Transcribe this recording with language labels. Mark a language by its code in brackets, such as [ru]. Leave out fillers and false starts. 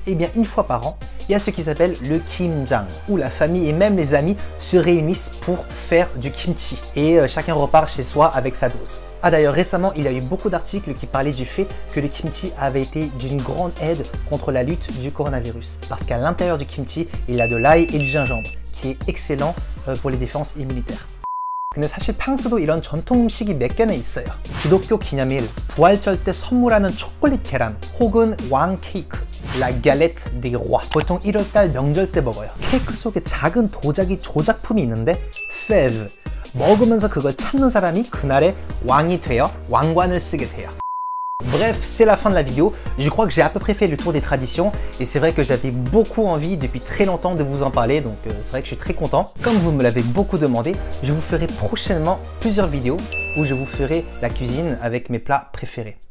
[fr] Et bien une fois par an, il y a ce qui s'appelle le kimjang, où la famille et même les amis se réunissent pour faire du kimchi. Et chacun repart chez soi avec sa dose. Ah d'ailleurs récemment, il y a eu beaucoup d'articles qui parlaient du fait que le kimchi avait été d'une grande aide contre la lutte du coronavirus. Parce qu'à l'intérieur du kimchi, il y a de l'ail et du gingembre, qui est excellent pour les défenses immunitaires. [ko] 근데 사실 프랑스도 이런 전통 음식이 몇 개나 있어요. 기독교 기념일, 부활절 때 선물하는 초콜릿 계란, 혹은 왕 케이크, [fr] La Galette des Rois. [ko] 보통 1월달 명절 때 먹어요. 케이크 속에 작은 도자기 조작품이 있는데 fève. 먹으면서 그걸 찾는 사람이 그날의 왕이 되어 왕관을 쓰게 돼요. [fr] Bref, c'est la fin de la vidéo. Je crois que j'ai à peu près fait le tour des traditions et c'est vrai que j'avais beaucoup envie depuis très longtemps de vous en parler, donc c'est vrai que je suis très content. Comme vous me l'avez beaucoup demandé, je vous ferai prochainement plusieurs vidéos où je vous ferai la cuisine avec mes plats préférés.